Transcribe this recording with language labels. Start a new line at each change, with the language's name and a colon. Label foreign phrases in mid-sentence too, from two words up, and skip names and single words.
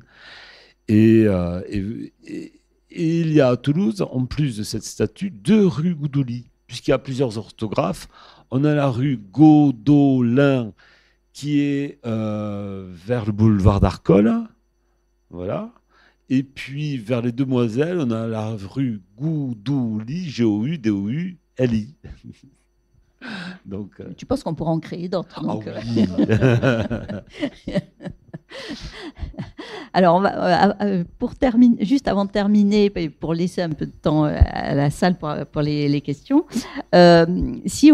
French: Et il y a à Toulouse, en plus de cette statue, 2 rues Goudouli, puisqu'il y a plusieurs orthographes. On a la rue Gaudolin, qui est vers le boulevard d'Arcole. Voilà. Et puis, vers les Demoiselles, on a la rue Goudouli, G-O-U-D-O-U-L-I. Donc, tu penses qu'on pourra en créer d'autres? Oui. Alors, pour terminer, juste avant de terminer, pour laisser un peu de temps à la salle pour les questions, si